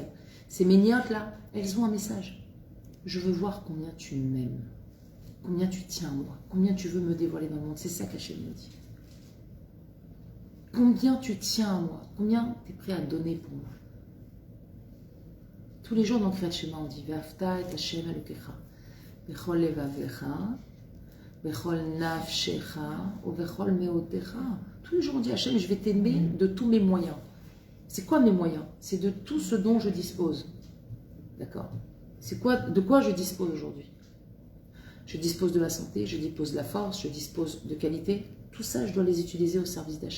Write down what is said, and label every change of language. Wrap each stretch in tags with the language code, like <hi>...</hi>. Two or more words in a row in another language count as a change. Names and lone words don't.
<fr>Ces méniotes-là, elles ont un message. Je veux voir combien tu m'aimes. Combien tu tiens à moi. Combien tu veux me dévoiler dans le monde. C'est ça qu'Hachem me dit. Combien tu tiens à moi. Combien tu es prêt à donner pour moi. Tous les jours dans Kriyat Shema, on dit</fr> <he>ואהבת את ה' אלוקיך בכל לבבך בכל נפשך ובכל מאודך.</he> <fr>Tous les jours on dit Hachem, je vais t'aimer de tous mes moyens. C'est quoi mes moyens? C'est de tout ce dont je dispose. D'accord? De quoi je dispose aujourd'hui? Je dispose de la santé, je dispose de la force, je dispose de qualité. Tout ça, je dois les utiliser au service d'Hachem.</fr>